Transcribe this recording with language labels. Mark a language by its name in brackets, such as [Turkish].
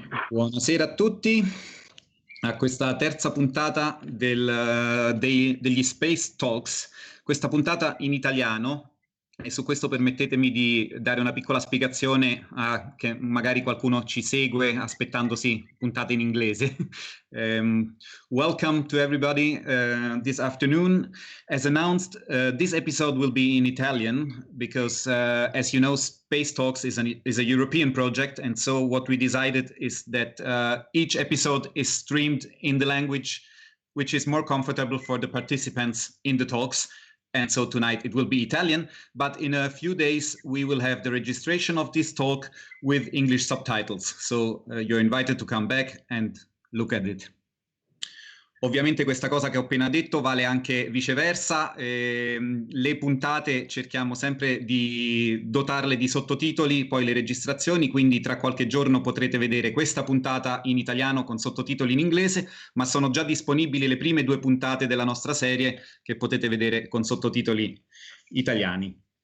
[Italian] Buonasera a tutti a questa terza puntata degli Space Talks, questa puntata in italiano, e su questo permettetemi di dare una piccola spiegazione che magari qualcuno ci segue aspettandosi puntate in inglese. [English] Welcome to everybody this afternoon. As announced, this episode will be in Italian because, as you know, Space Talks is a European project, and so what we decided is that each episode is streamed in the language which is more comfortable for the participants in the talks. And so tonight it will be Italian, but in a few days we will have the registration of this talk with English subtitles. So you're invited to come back and look at it. [Italian] Ovviamente questa cosa che ho appena detto vale anche viceversa. Le puntate cerchiamo sempre di dotarle di sottotitoli, poi le registrazioni, quindi tra qualche giorno potrete vedere questa puntata in italiano con sottotitoli in inglese, ma sono già disponibili le prime 2 puntate della nostra serie che potete vedere con sottotitoli italiani.